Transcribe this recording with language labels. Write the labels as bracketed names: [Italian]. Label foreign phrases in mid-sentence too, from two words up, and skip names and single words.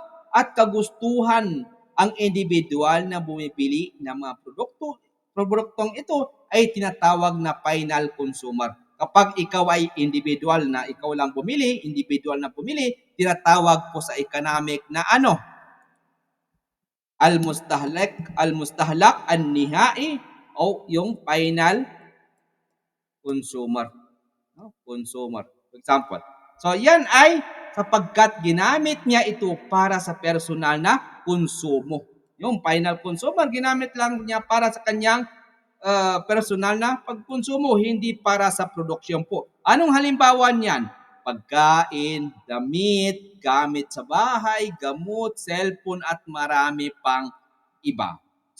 [Filipino] At kagustuhan ang individual na bumibili ng mga produktong ito ay tinatawag na [English] final consumer. [Filipino] Kapag ikaw ay individual na ikaw lang bumili, tinatawag po sa economic na ano? [Arabic] المستهلك النهائي [Filipino] o yung [English] final consumer. No? Consumer. For example. [Filipino] So yan ay sapagkat ginamit niya ito para sa personal na konsumo. Yung [English] final consumer, [Filipino] ginamit lang niya para sa kanyang personal na pagkonsumo, hindi para sa produksyon po. Anong halimbawa niyan? Pagkain, damit, gamit sa bahay, gamot, cellphone at marami pang iba.